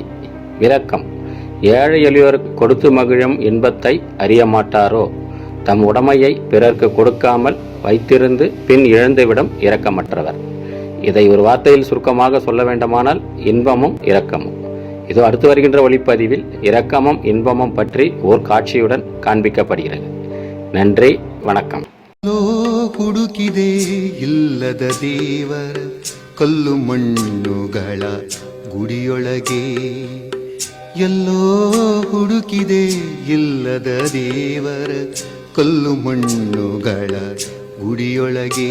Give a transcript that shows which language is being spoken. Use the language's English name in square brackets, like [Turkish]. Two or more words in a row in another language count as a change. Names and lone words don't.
[Tamil] விளக்கம்: ஏழை எளியோருக்கு கொடுத்து மகிழும் இன்பத்தை அறிய மாட்டாரோ தம் உடமையை பிறர்க்கு கொடுக்காமல் வைத்திருந்து பின் இழந்துவிடும் இரக்கமற்றவர். இதை ஒரு வார்த்தையில் சுருக்கமாக சொல்ல வேண்டுமானால் இன்பமும் இரக்கமும். இதோ அடுத்து வருகின்ற ஒளிப்பதிவில் இரக்கமும் இன்பமும் பற்றி ஓர் காட்சியுடன் காண்பிக்கப்படுகிறது. நன்றி, வணக்கம். [Kannada] ಹುಡುಕಿದೆ ಇಲ್ಲದ ದೇವರ ಕಲ್ಲು ಮಣ್ಣುಗಳ ಗುಡಿಯೊಳಗೆ. ಎಲ್ಲೋ ಹುಡುಕಿದೆ ಇಲ್ಲದ ದೇವರ ಕಲ್ಲು ಮಣ್ಣುಗಳ ಗುಡಿಯೊಳಗೆ.